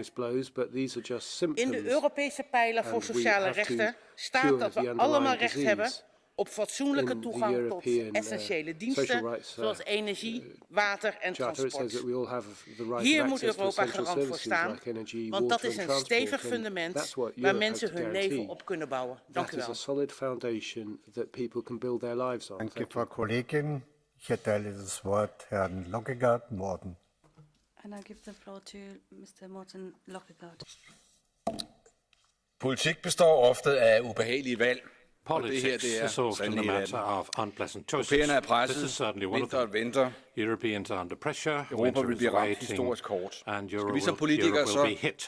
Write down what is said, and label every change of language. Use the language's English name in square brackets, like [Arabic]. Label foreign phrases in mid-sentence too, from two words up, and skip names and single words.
[Dutch] In de Europese pijler voor sociale rechten staat dat we allemaal recht hebben op fatsoenlijke toegang tot essentiële diensten, zoals energie, water en transport. Hier moet Europa garant voor staan, want dat is een stevig fundament waar mensen hun leven op kunnen bouwen. Dank u wel. Dank u, [German] Frau Kollegin. Ich erteile das Wort Herrn Lokkegaard, Morten. [English] And I give the floor to Mr. Morten Lokkegaard. [Danish] Politik består ofte af ubehagelige valg. [English] Politics is often a matter of unpleasant choices. This is certainly one of them. Europeans are under pressure, winter is waiting, and Europe will be hit.